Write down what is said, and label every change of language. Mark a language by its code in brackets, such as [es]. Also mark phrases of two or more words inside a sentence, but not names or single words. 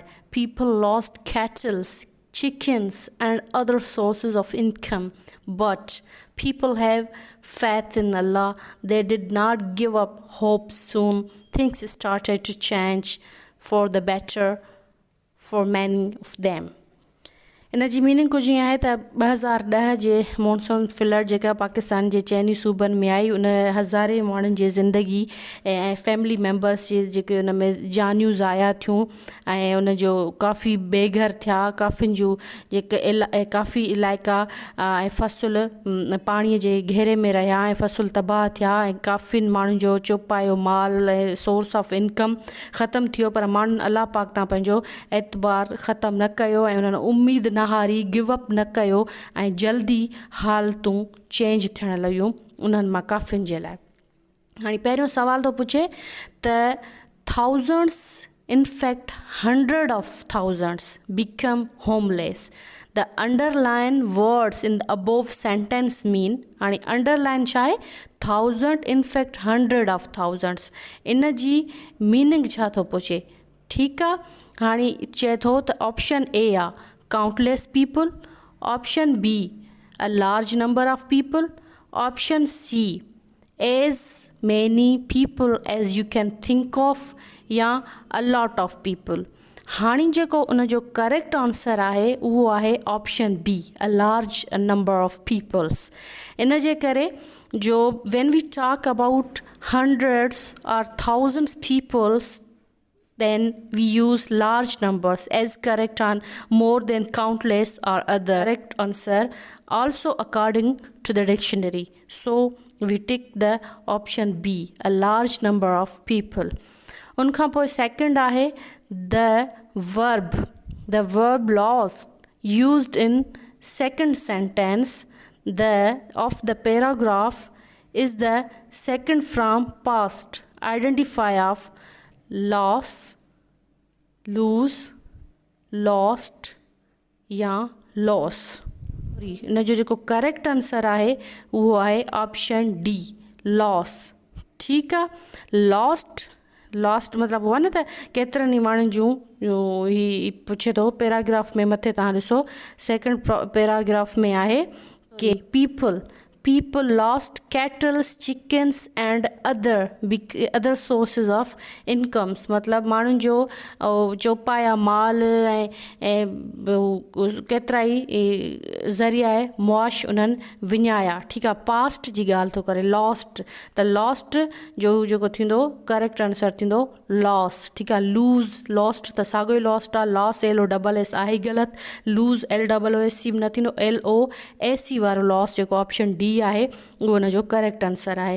[en] People lost cattle, chickens, and other sources of income, but people have faith in Allah. They did not give up hope. Soon things started to change for the better for many of them. [sd] इन जी मीनिंग कुझु ईअं आहे त 2010 जे [en] monsoon flood [sd] जेका पाकिस्तान जे चइनी सूबनि में आई उन हज़ारे माण्हुनि जी ज़िंदगी ऐं [en] family members [sd] जे जेके उन में जानियूं ज़ाया थियूं ऐं उन जो काफ़ी बेघर थिया। काफ़ियुनि जूं जेके काफ़ी इलाइक़ा ऐं फ़सुल पाणीअ जे घेरे में रहिया ऐं फ़सुल तबाह थिया ऐं काफ़ियुनि माण्हुनि जो चोपायो माल ऐं [en] source of income [sd] ख़तमु थियो। पर माण्हुनि अलाह पाक तां पंहिंजो एतबार ख़तमु न कयो ऐं उन्हनि उमेद न हारी, [en] give up [sd] न कयो ऐं जल्दी हालतूं चेंज थियण लॻियूं उन्हनि मां काफ़ियुनि जे लाइ। हाणे पहिरियों सवाल थो पुछे त [en] thousands, in fact hundred of thousands become homeless. The underlined words in the above sentence mean, [sd] हाणे underline छा आहे? [en] thousand, in fact hundred of thousands, [sd] इन जी मीनिंग छा थो पुछे? ठीकु आहे, हाणे चए थो त ऑप्शन A आहे [en] countless people, option B a large number of people, option C as many people as you can think of, या a lot of people. [sd] हाणे जेको उन जो [en] correct answer [sd] आहे उहो आहे [en] ऑप्शन B a large number of peoples. [sd] इन जे करे जो [en] when we talk about hundreds or thousands peoples, then we use large numbers as correct on more than countless or other correct answer also according to the dictionary. So we tick the option B a large number of people. [sd] उनखां पोइ [en] second आहे the verb lost used in second sentence of the paragraph is the second from past identifier of loss, lose, lost या loss. [sd] इन जो जेको [en] correct answer [sd] आहे उहो आहे [en] ऑप्शन D loss. [sd] ठीकु आहे, लॉस्ट मतिलबु हुआ न त केतिरनि ई माण्हुनि जूं ही पुछे थो पैराग्राफ में। मथे तव्हां ॾिसो [en] second paragraph [sd] में आहे कि [en] people lost cattle, chickens and other sources of incomes. [sd] मतलब माण्हुनि जो चोपाया माल ऐं केतिरा ई ज़रिया मुआश उन्हनि विञाया। ठीकु आहे, पास्ट जी ॻाल्हि थो करे लॉस्ट, त लॉस्ट जो जेको थींदो [en] correct answer [sd] थींदो लॉस। ठीकु आहे, [en] lose lost [sd] त साॻियो ई लॉस्ट आहे, लॉस LOSS आहे ई ग़लति, लूज़ LOSS न थींदो, LOSC वारो लॉस जेको ऑप्शन D बी आहे उहो उन जो करेक्ट आंसर आहे।